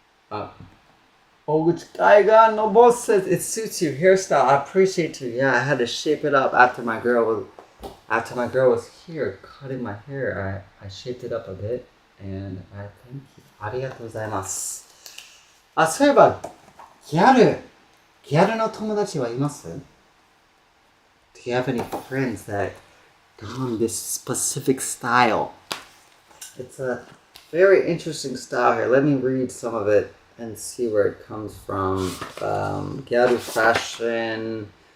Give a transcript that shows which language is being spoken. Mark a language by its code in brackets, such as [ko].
[en] Oguchi Kaigan no boss says it suits your hairstyle. I appreciate you. Yeah, I had to shape it up after my girl was here cutting my hair. I shaped it up a bit, and I thank you. [ja] Arigatou gozaimasu. あ、そういえばギャルの友達はいます? [en] Do you have any friends that don this specific style? It's a very interesting style here. Let me read some of it and see where it comes from. Gyaru fashion.